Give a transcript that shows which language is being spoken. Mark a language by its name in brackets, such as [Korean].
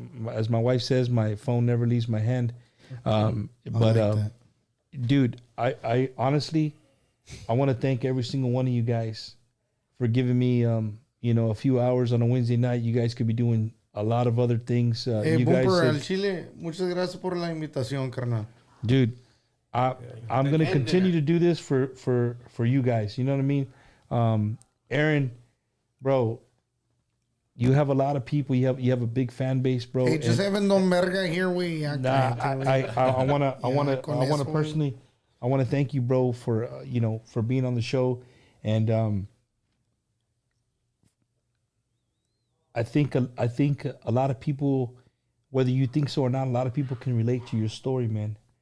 [English] As my wife says, my phone never leaves my hand. Dude, I honestly, I want to thank every single one of you guys for giving me, a few hours on a Wednesday night. You guys could be doing a lot of other things. You Bumper, guys [Spanish] al Chile, muchas gracias por la invitación, carnal. [English] Dude, I'm going to continue to do this for you guys. You know what I mean? Aaron, bro, you have a lot of people. You have a big fan base, bro. Hey, just having Don Verga here, I want to personally, I want to thank you, bro, for for being on the show, and I think a lot of people, whether you think so or not, a lot of people can relate to your story, man.